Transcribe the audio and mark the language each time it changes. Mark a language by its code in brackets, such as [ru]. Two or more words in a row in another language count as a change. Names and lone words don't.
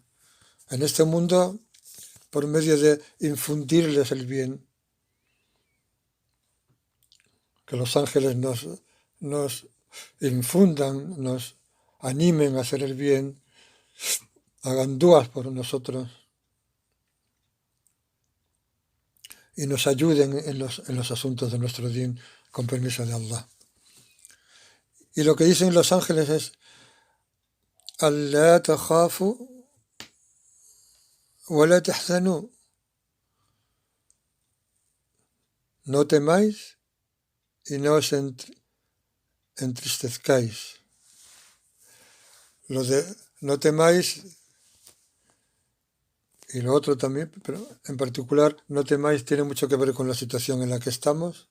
[es] En este mundo, por medio de infundirles el bien, que los ángeles nos infundan, nos animen a hacer el bien, hagan dúas por nosotros y nos ayuden en los asuntos de nuestro din, con permiso de Allah. Y lo que dicen los ángeles es: [ar] ألا تخافوا ولا تحزنوا. [es] No temáis y no os entristezcáis. Lo de no temáis y lo otro también, pero en particular no temáis, tiene mucho que ver con la situación en la que estamos.